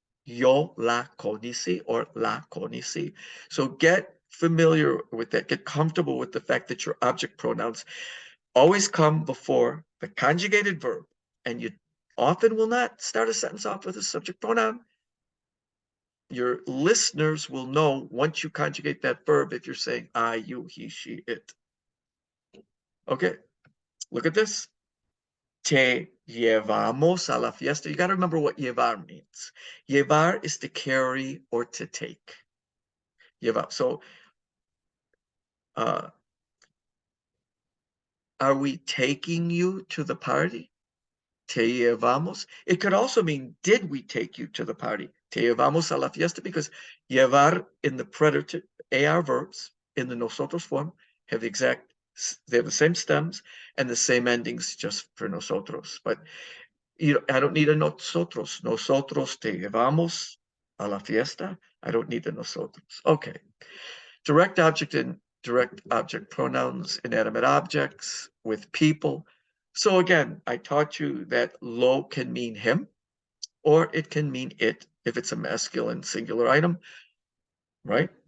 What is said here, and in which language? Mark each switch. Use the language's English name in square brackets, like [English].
[Spanish] Yo la conocí or la conocí. [English] So get familiar with that. Get comfortable with the fact that your object pronouns always come before the conjugated verb, and you often will not start a sentence off with a subject pronoun. Your listeners will know once you conjugate that verb if you're saying I, you, he, she, it. Okay, look at this. [Spanish] Te llevamos a la fiesta. [English] You got to remember what llevar means. Llevar is to carry or to take. Llevar. So, are we taking you to the party? [Spanish] Te llevamos. [English] It could also mean, did we take you to the party? [Spanish] Te llevamos a la fiesta, [English] because llevar in the predator AR verbs in the nosotros form have they have the same stems and the same endings just for nosotros. But I don't need a nosotros. [Spanish] Nosotros te llevamos a la fiesta. [English] I don't need the nosotros. Okay. Direct object and direct object pronouns, inanimate objects with people. So again, I taught you that lo can mean him, or it can mean it if it's a masculine singular item, right?